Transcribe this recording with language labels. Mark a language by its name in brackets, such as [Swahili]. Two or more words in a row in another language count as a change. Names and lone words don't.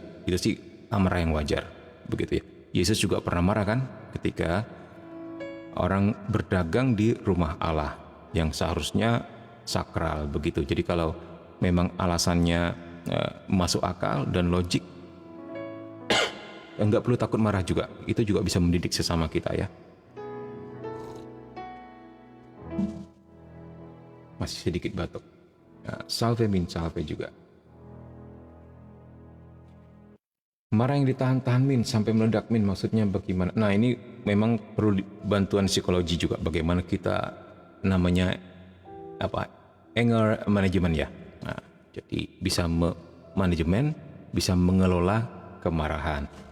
[Indonesian] Itu sih amarah yang wajar, begitu ya. Yesus juga pernah marah kan ketika orang berdagang di rumah Allah yang seharusnya sakral, begitu. Jadi kalau memang alasannya masuk akal dan logik, enggak perlu takut marah juga. Itu juga bisa mendidik sesama kita ya. Masih sedikit batuk. Salve, Min, salve juga. Marah yang ditahan-tahan, Min, sampai meledak, Min, maksudnya bagaimana? Nah, ini memang perlu bantuan psikologi juga, bagaimana kita namanya [English] anger management [Indonesian] ya. Nah, jadi bisa manajemen, bisa mengelola kemarahan.